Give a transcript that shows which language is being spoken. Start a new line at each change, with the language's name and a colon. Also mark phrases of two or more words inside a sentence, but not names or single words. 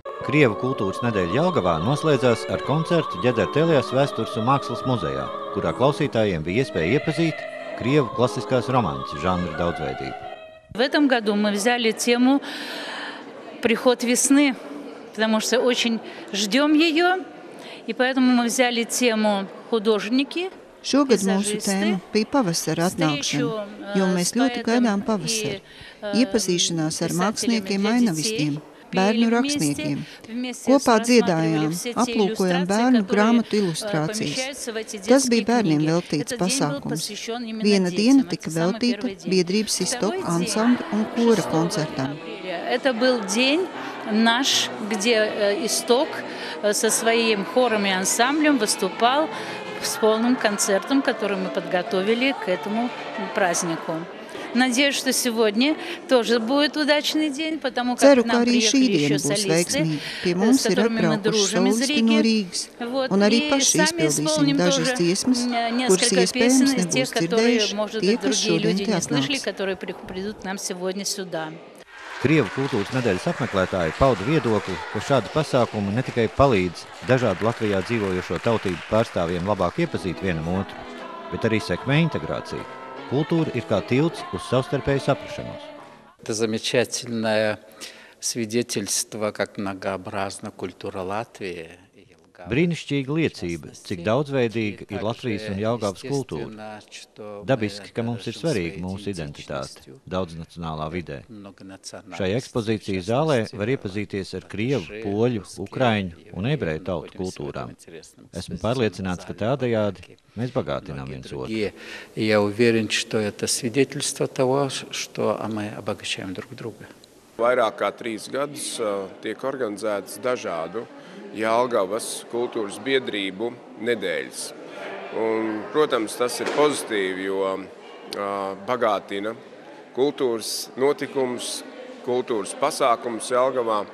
Latvian: Krievu kultūras nedēļa Jelgavā noslēdzās ar koncertu Ģedertelijas vēstures un mākslas muzejā, kurā klausītājiem bija iespēja iepazīt Krievu klasiskās romances žanra daudzveidību.
Russian: В этом году мы взяли тему «Приход весны», потому что очень ждем ее, и поэтому мы взяли тему «Художники».
Latvian: Šogad mūsu tēma bija pavasara atnākšana, jo mēs ļoti gaidām pavasari. Iepazīšanās ar māksliniekiem ainavistiem, bērnu rakstniekiem. Kopā dziedājām, aplūkojām bērnu grāmatu ilustrācijas. Tas bija bērniem veltīts pasākums. Viena diena tika veltīta biedrības Istok ansambļa un kora koncertam.
Russian: Это был день наш, где Исток со своим хором и ансамблем выступал с полным концертом, который мы подготовили к этому празднику. Надеюсь, что сегодня тоже будет удачный день, потому как к нам приехали еще солисты, с которыми мы дружим из Риги. И сами исполним тоже несколько песен из тех, которые, может быть, другие люди не слышали, которые придут к нам сегодня сюда.
Latvian: Krievu kultūras nedēļas apmeklētāji pauda viedokli, ka šādi pasākumi ne tikai palīdz dažādu Latvijā dzīvojošo tautību pārstāvjiem labāk iepazīt vienam otru, bet arī sekmē integrāciju. Kultūra ir kā tilts uz savstarpēju saprašanos.
Russian: Это замечательное свидетельство, как многообразна культура Латвии.
Latvian: Brīnišķīga liecība, cik daudzveidīga ir Latvijas un Jelgavas kultūra. Dabiski, ka mums ir svarīga mūsu identitāte daudznacionālā vidē. Šai ekspozīcijas zālē var iepazīties ar krievu, poļu, ukraiņu un ebreju tautu kultūrām. Esmu pārliecināts, ka tādējādi mēs bagātinām viens otru.
Russian: Я уверен, что это свидетельство того, что мы обогащаем друг друга.
Latvian: Vairāk kā 3 gadus tiek organizētas dažādu Jelgavas kultūras biedrību nedēļas. Un, protams, tas ir pozitīvi, jo bagātina kultūras notikums, kultūras pasākums Jelgavā.